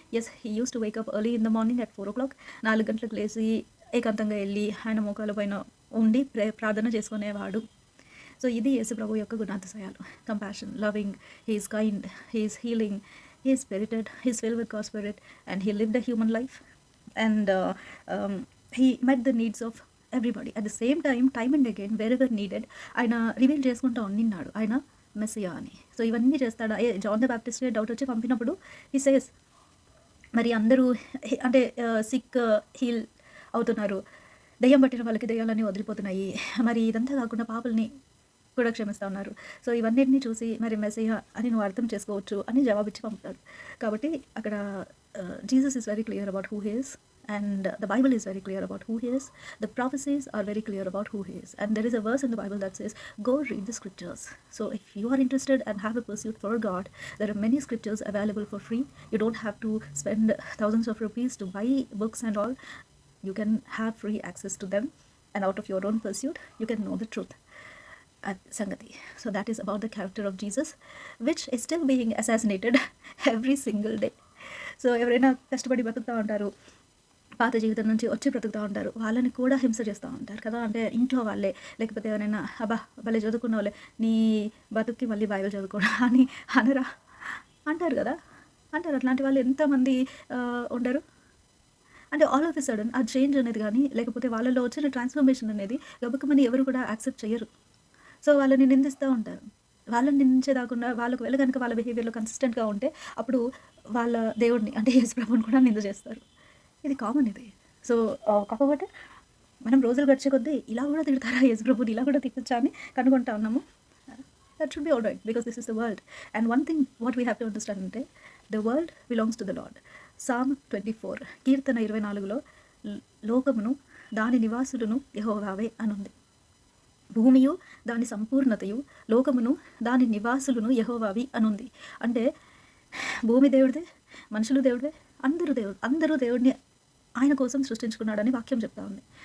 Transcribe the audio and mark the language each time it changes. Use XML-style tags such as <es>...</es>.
<en>Yes, he use to wake up early in the morning at 4 o'clock.</en> <te>4 గంటలకు లేచి ఏకాంతంగా వెళ్ళి ఆయన మోకాల పైన ఉండి ప్రార్థన చేసుకునేవాడు. సో ఇది యేసు ప్రభు యొక్క గుణాతిశయాలు.</te> <en>Compassion, loving, he is kind, he is healing, he is spirited, he is filled with God spirit and he lived a human life and he met the needs of everybody. At the same time and again wherever needed</en> <te>ఆయన reveal చేసుకుంటూ ఉండినాడు ఆయన Messiah అని. So ఇవన్నీ చేస్తాడు. John the Baptist doubt వచ్చి పంపినప్పుడు he says, మరి అందరూ అంటే సిక్ హీల్ అవుతున్నారు, దయ్యం పట్టిన వాళ్ళకి దయ్యాలన్నీ వదిలిపోతున్నాయి, మరి ఇదంతా కాకుండా పాపుల్ని కూడా క్షమిస్తూ ఉన్నారు. సో ఇవన్నిటిని చూసి మరి మెస్సియా అని నువ్వు అర్థం చేసుకోవచ్చు అని జవాబిచ్చి పంపుతాడు. కాబట్టి అక్కడ</te> <en>Jesus is very clear about who he is, and the Bible is very clear about who he is. The prophecies are very clear about who he is, and there is a verse in the Bible that says, go read the scriptures. So if you are interested and have a pursuit for God, there are many scriptures available for free. You don't have to spend thousands of rupees to buy books and all. You can have free access to them, and out of your own pursuit you can know the truth.</en> <te>Sangati.</te> <en>So that is about the character of Jesus, which is still being assassinated every single day.</en> <te>So ఎవరైనా కష్టపడి బ్రతుకుతూ ఉంటారు, పాత జీవితం నుంచి వచ్చి బ్రతుకుతూ ఉంటారు, వాళ్ళని కూడా హింస చేస్తూ ఉంటారు కదా. అంటే ఇంట్లో వాళ్ళే, లేకపోతే ఎవరైనా భలే చదువుకున్న వాళ్ళే, నీ బతుక్కి మళ్ళీ బైబిల్ చదువుకోవడం అని అనరా అంటారు కదా, అంటారు. అట్లాంటి వాళ్ళు ఎంతమంది ఉండరు. అంటే</te> <en>all of a sudden</en> <te>ఆ చేంజ్ అనేది కానీ, లేకపోతే వాళ్ళలో వచ్చిన ట్రాన్స్ఫర్మేషన్ అనేది గబుకమని ఎవరు కూడా యాక్సెప్ట్ చేయరు. సో వాళ్ళని నిందిస్తూ ఉంటారు. వాళ్ళని నిందించేదాకుండా వాళ్ళకు వెళ్ళ కనుక వాళ్ళ బిహేవియర్లో కన్సిస్టెంట్గా ఉంటే అప్పుడు వాళ్ళ దేవుడిని అంటే యేసు ప్రభుని కూడా నింద చేస్తారు. ఇది కామన్ ఇది. సో కాకపోతే మనం రోజులు గడిచే కొద్దీ ఇలా కూడా తిడతారా యేసు ప్రభుని, ఇలా కూడా తిట్టచ్చా అని కనుగొంటా ఉన్నాము.</te> <en>that should be all right because this is the world. And one thing what we have to understand</en> <te>ante,</te> <en>the world belongs to the Lord.</en> <te>Psalm 24 కీర్తన 24లో లోకమును దాని నివాసులను యెహోవావే అనుంది. భూమియు దాని సంపూర్ణతయు లోకమును దాని నివాసులను యెహోవావి అనుంది. అంటే భూమి దేవుడిదే, మనుషులు దేవుడిదే, అందరూ దేవుడిని ఆయన కోసం సృష్టించుకున్నాడని వాక్యం చెప్తా ఉంది.</te>